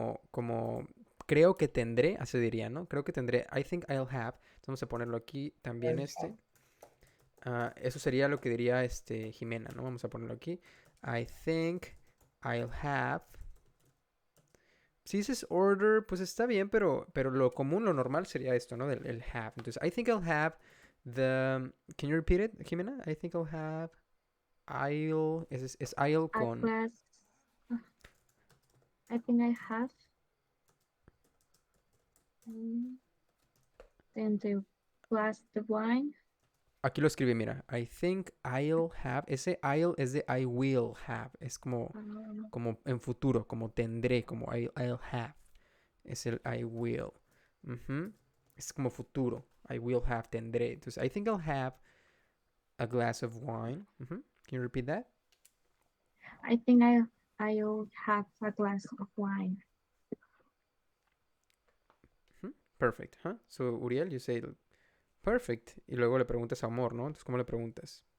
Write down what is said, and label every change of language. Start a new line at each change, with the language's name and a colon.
Spanish: Como creo que tendré, así diría, ¿no? Creo que tendré, I think I'll have. Entonces vamos a ponerlo aquí también
English: I'll have.
Spanish: Eso sería lo que diría Jimena, ¿no? Vamos a ponerlo aquí. I think I'll have. Si dices order, pues está bien, pero lo común, lo normal sería esto, ¿no? El have.
English: Entonces, I think I'll have the... Can you repeat it, Jimena? I think I'll have... I'll... Es I'll a
Spanish: con...
English: glass. uh, I think I have. mm, Then the glass the wine. Aquí lo escribí, mira. I think I'll have. Ese I'll es de I will have. Es Um,
Spanish: como en futuro, como tendré, como I'll have. Es el I will. Ujú. Es como futuro.
English: I will have, tendré. Entonces, I think I'll have a glass of wine. Ujú. Can you repeat that? I think I'll have a glass of wine. Ujú. Perfect. Huh? So, Uriel, you say perfect.
Spanish: Y luego le preguntas a Amor, ¿no? Entonces, ¿cómo le preguntas?